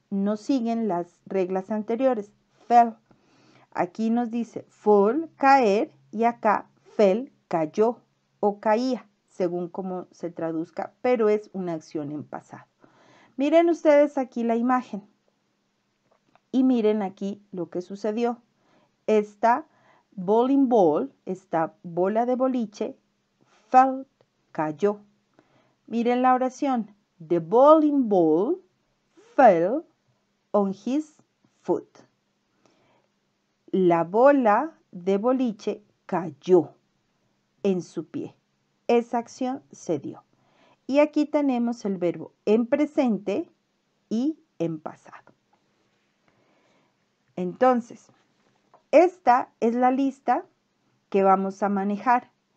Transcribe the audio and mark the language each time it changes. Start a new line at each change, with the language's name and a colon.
Spanish: No siguen las reglas anteriores. Fell. Aquí nos dice fall, caer, y acá fell, cayó o caía, según cómo se traduzca, pero es una acción en pasado. Miren ustedes aquí la imagen y miren aquí lo que sucedió. Esta bowling ball, esta bola de boliche, fell, cayó. Miren la oración.
English: The bowling ball fell on his foot.
Spanish: La bola de boliche cayó en su pie. Esa acción se dio. Y aquí tenemos el verbo en presente y en pasado. Entonces, esta es la lista que vamos a manejar.